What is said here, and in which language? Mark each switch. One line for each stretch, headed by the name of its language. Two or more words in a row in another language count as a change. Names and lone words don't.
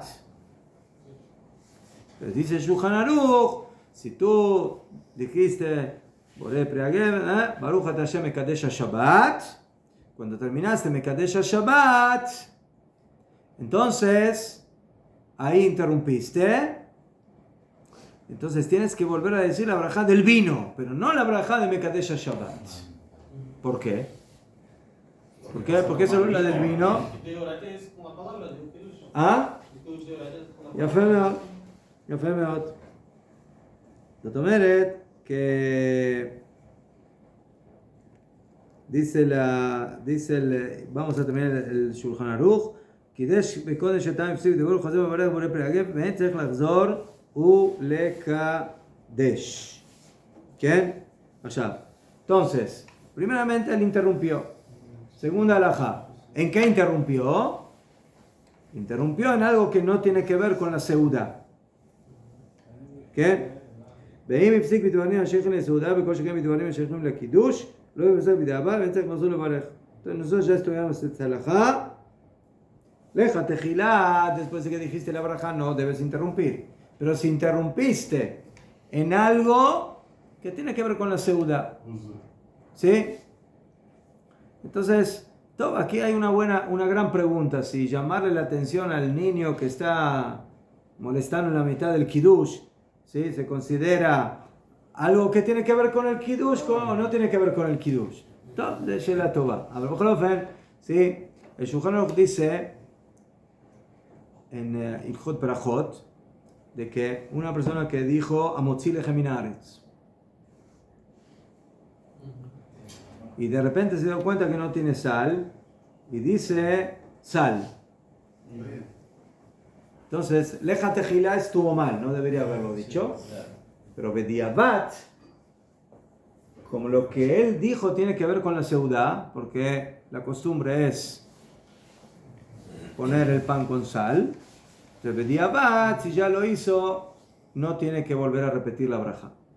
Spanish: Entonces dice Shulchan Aruch, si tú dijiste
Hebrew: בורא פרי הגפן ברוך אתה השם מקדש שבת,
Spanish: cuando terminaste
Hebrew: מקדש שבת,
Spanish: entonces ahí interrumpiste. Entonces tienes que volver a decir la braja del vino, pero no la braja de
Hebrew: מקדש שבת.
Spanish: ¿Por qué? ¿Por qué? ¿Por qué solo la del vino? ¿Ah?
Hebrew: יפה מאוד, יפה מאוד. זאת אומרת
Spanish: vamos a terminar el Shulchan Aruch,
Hebrew: קידש בקודש שתיים פסיק דבור חוזר וברך בורא פרי הגפן ואין צריך לחזור ולקדש.
Spanish: ¿Quién? Allá. Entonces, primeramente él interrumpió. Segunda halajá. ¿En qué interrumpió? Interrumpió en algo que no tiene que ver con la seudá. ¿Qué?
Hebrew: ואם הפסיק בדברים השייכים לסעודה וכל שכן בדברים השייכים לקידוש לא יבשר בדיעבד ואין צריך לחזור לברך.
Spanish: Entonces nosotros ya estudiamos esta halajá. Leja tejilá, después de que dijiste la braja, no debes interrumpir. Pero si interrumpiste en algo que tiene que ver con la seudá, ¿sí? Entonces, aquí hay una gran pregunta. Si llamarle la atención al niño que está molestando en la mitad del kiddush, ¿sí? ¿Se considera algo que tiene que ver con el kiddush o no tiene que ver con el kiddush? De
Hebrew: שאלה טובה.
Spanish: A ver, ¿sí? El Shulchan Aruch dice en
Hebrew: הלכות ברכות
Spanish: de que una persona que dijo
Hebrew: המוציא לחם מן הארץ
Spanish: y de repente se dio cuenta que no tiene sal y dice sal. Entonces, leja tejilá estuvo mal, no debería haberlo dicho. Pero bediabat, como lo que él dijo tiene que ver con la seudá, porque la costumbre es poner el pan con sal, entonces bediabat, si ya lo hizo, no tiene que volver a repetir la braja.